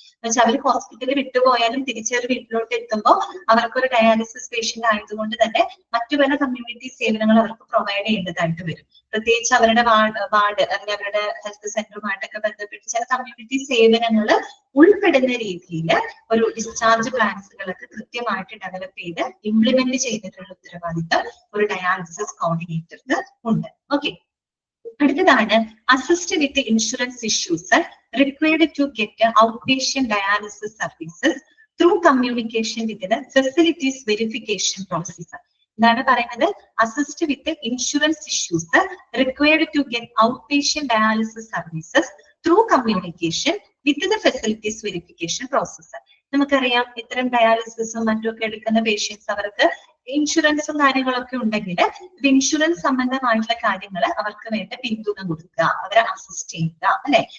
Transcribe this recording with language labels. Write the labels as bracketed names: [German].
[Malayalam] എന്നുവെച്ചാൽ അവർ ഹോസ്പിറ്റലിൽ വിട്ടുപോയാലും തിരിച്ചൊരു വീട്ടിലോട്ട് എത്തുമ്പോൾ അവർക്കൊരു ഡയാലിസിസ് പേഷ്യന്റ് ആയതുകൊണ്ട് തന്നെ മറ്റു പല കമ്മ്യൂണിറ്റി സേവനങ്ങൾ അവർക്ക് പ്രൊവൈഡ് ചെയ്യേണ്ടതായിട്ട് വരും. പ്രത്യേകിച്ച് അവരുടെ വാർഡ് അല്ലെങ്കിൽ അവരുടെ ഹെൽത്ത് സെന്ററുമായിട്ടൊക്കെ ബന്ധപ്പെട്ട് ചില കമ്മ്യൂണിറ്റി സേവനങ്ങൾ ഉൾപ്പെടുന്ന രീതിയിൽ ഒരു ഡിസ്ചാർജ് പ്ലാൻസുകളൊക്കെ കൃത്യമായിട്ട് ഡെവലപ്പ് ചെയ്ത് ഇംപ്ലിമെന്റ് ചെയ്തിട്ടുള്ള ഉത്തരവാദിത്തം ഒരു ഡയാലിസിസ് കോർഡിനേറ്റർക്ക് ഉണ്ട്. [English] okay, [Malayalam] അടുത്തതാണ് [English] Assist with insurance issues required to get outpatient dialysis services through communication with the facilities verification process. [Malayalam] എന്താണ് പറയുന്നത്? [English] Assist with insurance issues required to get outpatient dialysis services through communication with the facilities verification process. [Malayalam] നമുക്കറിയാം ഇത്തരം ഡയാലിസിസും മറ്റുമൊക്കെ എടുക്കുന്ന patients അവർക്ക് ഇൻഷുറൻസും കാര്യങ്ങളൊക്കെ ഉണ്ടെങ്കിൽ ഇൻഷുറൻസ് സംബന്ധമായിട്ടുള്ള കാര്യങ്ങൾ അവർക്ക് വേണ്ട പിന്തുണ കൊടുക്കുക, അവരെ അസിസ്റ്റ് ചെയ്യുക അല്ലെ.